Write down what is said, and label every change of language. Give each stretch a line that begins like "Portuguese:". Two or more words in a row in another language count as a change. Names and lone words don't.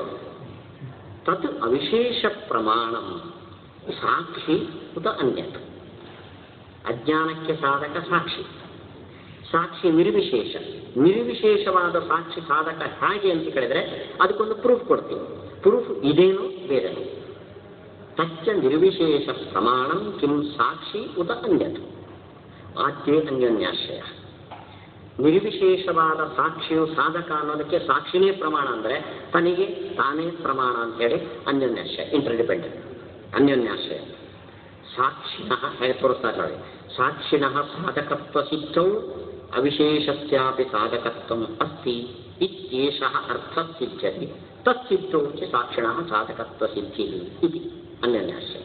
Sanskrit: ತತ್ ಅವಿಶೇಷ ಪ್ರಮಾಣಂ ಸಾಕ್ಷಿ ಉತ ಅನ್ಯತ್.
Kannada: ಅಜ್ಞಾನಕ್ಕೆ ಸಾಧಕ ಸಾಕ್ಷಿ, ಸಾಕ್ಷಿ ನಿರ್ವಿಶೇಷ. ನಿರ್ವಿಶೇಷವಾದ ಸಾಕ್ಷಿ ಸಾಧಕ ಹೇಗೆ ಅಂತ ಕೇಳಿದ್ರೆ ಅದಕ್ಕೊಂದು ಪ್ರೂಫ್ ಕೊಡ್ತೀವಿ. ಪ್ರೂಫ್ ಇದೇನು ಬೇರೆನು.
Sanskrit: ತಚ್ಚ ನಿರ್ವಿಶೇಷ ಪ್ರಮಾಣಂ ಕಿಂ ಸಾಕ್ಷಿ ಉತ ಅನ್ಯತ್ ಆದ್ಯೇ ಅನ್ಯೋನ್ಯಾಶ್ರಯ.
Kannada: ನಿರ್ವಿಶೇಷವಾದ ಸಾಕ್ಷಿಯು ಸಾಧಕ ಅನ್ನೋದಕ್ಕೆ ಸಾಕ್ಷಿನೇ ಪ್ರಮಾಣ ಅಂದರೆ ತನಗೆ ತಾನೇ ಪ್ರಮಾಣ ಅಂತ ಹೇಳಿ ಅನ್ಯೋನ್ಯಾಶ್ರಯ, ಇಂಟರ್ಡಿಪೆಂಡೆಂಟ್, ಅನ್ಯೋನ್ಯಾಶ್ರಯ.
Sanskrit: ಸಾಕ್ಷಿಣಃ
Kannada: ಹೇಗೆ ತೋರಿಸ್ತಾ ನೋಡಿ,
Sanskrit: ಸಾಕ್ಷಿಣಃ ಸಾಧಕತ್ವ ಸಿದ್ಧೌ ಅವಿಶೇಷಸ್ಯಾಪಿ ಸಾಧಕತ್ವಂ ಅಸ್ತಿ ಇತ್ಯೇಷಃ ಅರ್ಥ ಸಿದ್ಧ್ಯತಿ ತತ್ಸಿದ್ಧೌ ಚ ಸಾಕ್ಷಿಣಃ ಸಾಧಕತ್ವ ಸಿದ್ಧಿ ಇತಿ ಅನ್ಯೋನ್ಯಾಶ್ರಯ.